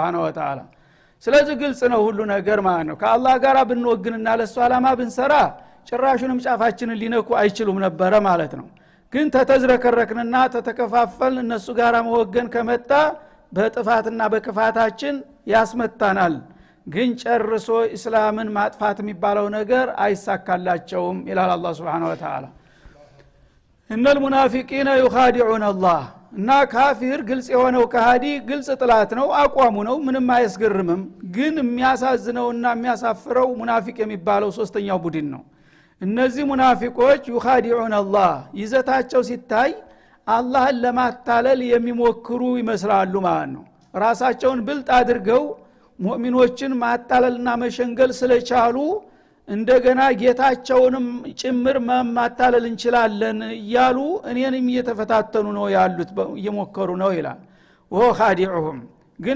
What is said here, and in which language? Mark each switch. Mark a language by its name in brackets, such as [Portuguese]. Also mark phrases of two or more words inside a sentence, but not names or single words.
[Arabic] وتعالى። [Amharic] ስለዚህ ግልጽ ነው ሁሉ ነገር ማለት ነው። ከአላህ ጋር ብንወግንና ለሱ አላማ ብንሰራ ጭራሹንም ጫፋችንን ሊነኩ አይችሉም ነበር ማለት ነው። ግን ተተዝረከረክንና ተተከፋፈል እነሱ ጋር መወገን ከመጣ በጥፋትና በክፋታችን ያስመታናል። ግን ጨርሶ እስላምን ማጥፋት የሚባለው ነገር አይሳካላቸውም ይላል አላህ [Arabic] سبحانه وتعالى። إن المنافقين يخادعون الله [Amharic] እና ካፊር ግልጽ የሆነው ከሃዲ ግልጽ ጥላት ነው አቋሙ ነው ምንም አያስገርምም። ግን የሚያሳዝነውና የሚያሳፍረው ሙናፊቅ የሚባለው ሶስተኛው ቡድን ነው። እነዚህ ሙናፊቆች [Arabic] يخادعون الله [Amharic] ይዘታቸው ሲታይ አላህን ለማታለል የሚሞክሩ ይመስላሉ ማለት ነው። ራሳቸውን ብልጥ አድርገው ሙእሚኖችን ማታለልና መሸንገል ስለቻሉ እንደገና ጌታቸውንም ጭምር ማታለል እንችላለን እያሉ እኔንም እየተፈታተኑ ነው ያሉት እየሞከሩ ነው ይላል። ወኻዲዑሁም ግን